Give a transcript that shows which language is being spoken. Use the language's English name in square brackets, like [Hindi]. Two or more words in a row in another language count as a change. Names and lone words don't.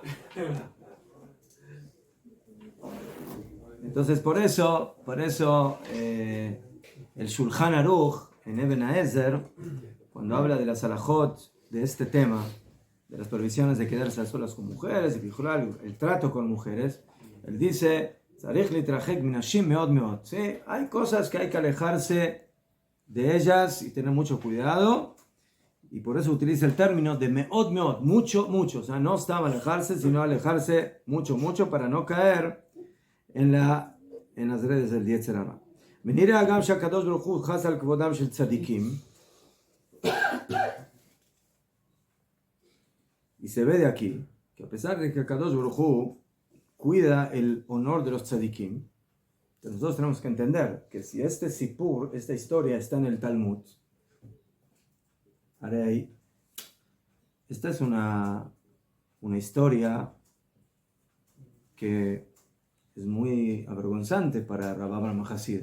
[Spanish] Entonces por eso el Shulchan Aruch en Eben Haezer, cuando habla de las halajot de este tema, de las prohibiciones de quedarse a solas con mujeres y vigilar el trato con mujeres, él dice, ¿sí? Hay cosas que hay que alejarse de ellas y tener mucho cuidado, y por eso utiliza el término de [Hebrew] מאוד מאוד, [Spanish] mucho, mucho, o sea, no estaba alejarse, sino alejarse mucho, mucho para no caer en las redes del [Hebrew] יצר הרע. ונראה גם שהקדוש ברוך הוא חס על כבודם של צדיקים, [Spanish] y se ve de aquí que a pesar de que el [Hebrew] קדוש ברוך הוא [Spanish] cuida el honor de los tzadikim, nosotros tenemos que entender que si este sipur, esta historia está en el Talmud, Arei, esta es una historia que es muy avergonzante para Rav Abraham Hasid.